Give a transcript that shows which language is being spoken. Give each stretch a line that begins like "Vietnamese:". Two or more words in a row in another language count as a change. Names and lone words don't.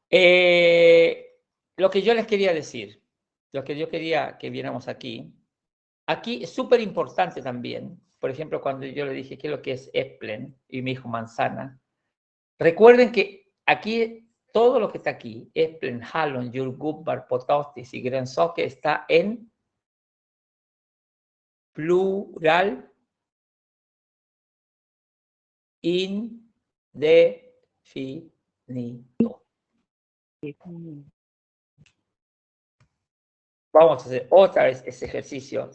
Spanish: Lo que yo les quería decir, lo que yo quería que viéramos aquí, Aquí es súper importante también, por ejemplo, cuando yo le dije qué es lo que es Äpplen y me dijo manzana, recuerden que aquí todo lo que está aquí,
Swedish: Äpplen, hallon, jordgubbar, potatis y grönsaker,
Spanish: está en plural indefinido. Vamos a hacer otra vez ese ejercicio.